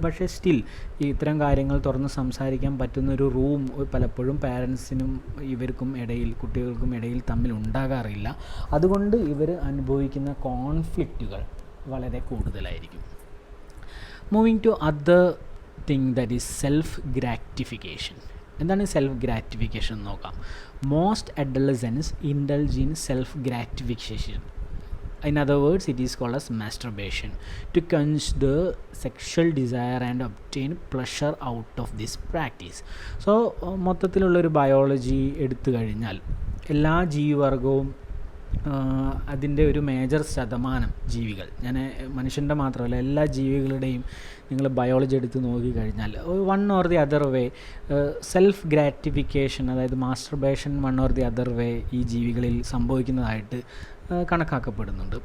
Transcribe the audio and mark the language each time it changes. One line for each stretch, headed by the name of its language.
Malayalam: പക്ഷേ സ്റ്റിൽ ഇത്തരം കാര്യങ്ങൾ തുറന്ന് സംസാരിക്കാൻ പറ്റുന്നൊരു റൂം പലപ്പോഴും പേരൻസിനും ഇവർക്കും ഇടയിൽ, കുട്ടികൾക്കും ഇടയിൽ തമ്മിൽ ഉണ്ടാകാറില്ല. അതുകൊണ്ട് ഇവർ അനുഭവിക്കുന്ന കോൺഫ്ലിക്റ്റുകൾ വളരെ കൂടുതലായിരിക്കും.
English: Moving to other thing, that is self gratification.
Malayalam: എന്താണ് സെൽഫ് ഗ്രാറ്റിഫിക്കേഷൻ എന്ന് നോക്കാം.
English: Most adolescents indulge in self gratification. In other words, it is called as masturbation to quench the sexual desire and obtain pleasure out of this practice.
Malayalam: So മൊത്തത്തിലുള്ളൊരു biology എടുത്തു കഴിഞ്ഞാൽ എല്ലാ ജീവിവർഗവും അതിൻ്റെ ഒരു major ശതമാനം ജീവികൾ, ഞാൻ മനുഷ്യൻ്റെ മാത്രമല്ല എല്ലാ ജീവികളുടെയും നിങ്ങൾ ബയോളജി എടുത്ത് നോക്കിക്കഴിഞ്ഞാൽ
English: one or the other way
Malayalam: self gratification, അതായത് masturbation one or the other way ഈ ജീവികളിൽ സംഭവിക്കുന്നതായിട്ട് കണക്കാക്കപ്പെടുന്നുണ്ട്.